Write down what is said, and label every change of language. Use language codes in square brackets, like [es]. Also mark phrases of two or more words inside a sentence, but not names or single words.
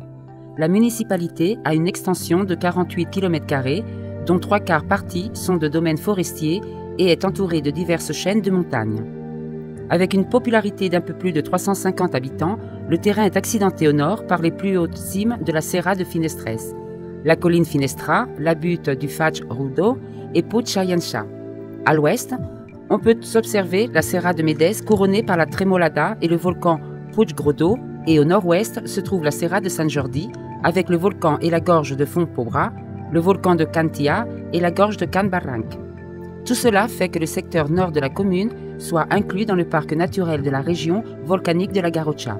[fr] La municipalité a une extension de 48 km², dont 3/4 parties sont de domaines forestiers et est entourée de diverses chaînes de montagnes. Avec une popularité d'un peu plus de 350 habitants, le terrain est accidenté au nord par les plus hautes cimes de la Serra de Finestres, la colline Finestra, la butte du Faig Rodó et Puig Aryança. À l'ouest, on peut observer la Serra de Medes couronnée par la Tremolada et le volcan Puig Grodo, et au nord-ouest se trouve la Serra de Sant Jordi avec le volcan et la gorge de Fontpobra, le volcan de Can Tia et la gorge de Can Barranc. Tout cela fait que le secteur nord de la commune soit inclus dans le parc naturel de la région volcanique de la Garrotxa.